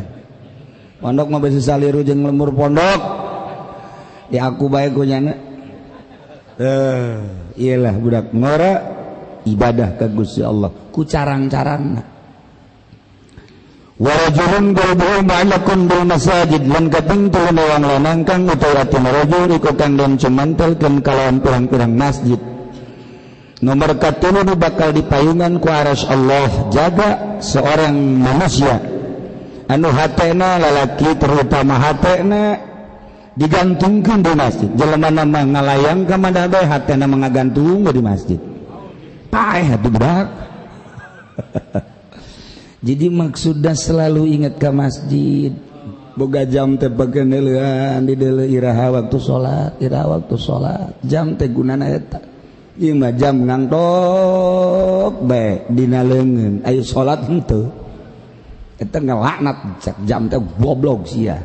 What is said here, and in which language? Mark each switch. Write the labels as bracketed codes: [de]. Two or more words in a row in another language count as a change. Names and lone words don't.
[su] Pondok mah bisi saliru jeung lembur pondok. Di aku bae ku nya. Iyalah budak ngora ibadah ka Gusti Allah ku carang-carangna. [ar] وَرَجُلٌ قَلْبُهُ مُعَلَّقٌ بِالْمَسَاجِدِ [su] lan kapingtuluh wang lanang kang utawa tina rajul iku kang den cumantelkeun kalawan pirang-pirang masjid. Nomor katuluh nu bakal dipayungan ku arsy Allah jaga [id] seorang manusia [su] anu hatena lalaki terutama hatena digantungkeun di masjid. Jelema mah ngalayang ka mana bae hatena ngagantung di masjid. Paeh atuh budak. Jadi maksudna [id] selalu ingat ke masjid. [su] Boga jam teh pakeneulean di deuleu iraha waktu salat, jam teh gunana eta. Ieu mah jam ngangtok bae dina leungeun, aya salat henteu. Eta ngelaknat cek jam teh goblok sia.